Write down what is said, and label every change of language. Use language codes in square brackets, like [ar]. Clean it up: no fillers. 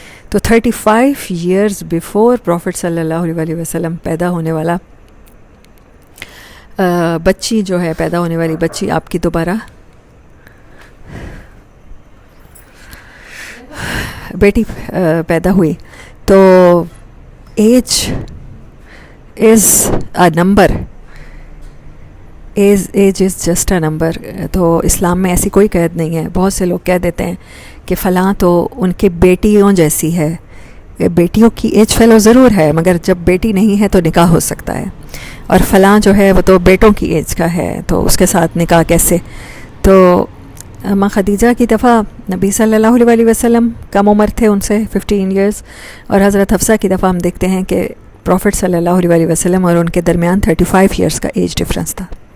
[ur] تو 35 years before profit صلی اللہ علیہ وسلم پیدا ہونے والا بچی جو ہے، پیدا ہونے والی بچی آپ کی دوبارہ بیٹی پیدا ہوئی. [en] تو age is a number, age is just a number. [ur] تو اسلام میں ایسی کوئی قید نہیں ہے. بہت سے لوگ کہہ دیتے ہیں کہ فلاں تو ان کی بیٹیوں جیسی ہے. بیٹیوں کی ایج فیلو ضرور ہے، مگر جب بیٹی نہیں ہے تو نکاح ہو سکتا ہے. اور فلاں جو ہے وہ تو بیٹوں کی ایج کا ہے، تو اس کے ساتھ نکاح کیسے؟ تو اماں خدیجہ کی دفعہ نبی صلی اللہ علیہ وسلم کم عمر تھے ان سے 15 ایئرز، اور حضرت حفصہ کی دفعہ ہم دیکھتے ہیں کہ پروفٹ صلی اللہ علیہ وسلم اور ان کے درمیان 35 ایئرز کا ایج ڈفرنس تھا.